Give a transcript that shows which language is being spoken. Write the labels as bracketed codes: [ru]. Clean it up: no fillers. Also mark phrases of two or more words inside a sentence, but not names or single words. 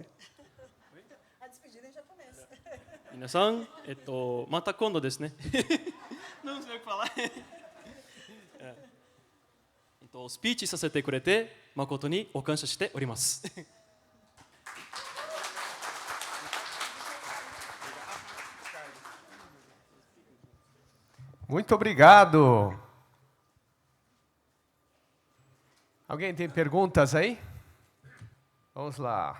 [pt] A despedida em japonês. [ja] 皆さん、また今度ですね。 [pt] Não sei o que falar. [ja] スピーチさせてくれて誠にお感謝しております。 [pt] Muito obrigado. Alguém tem perguntas aí? Vamos lá.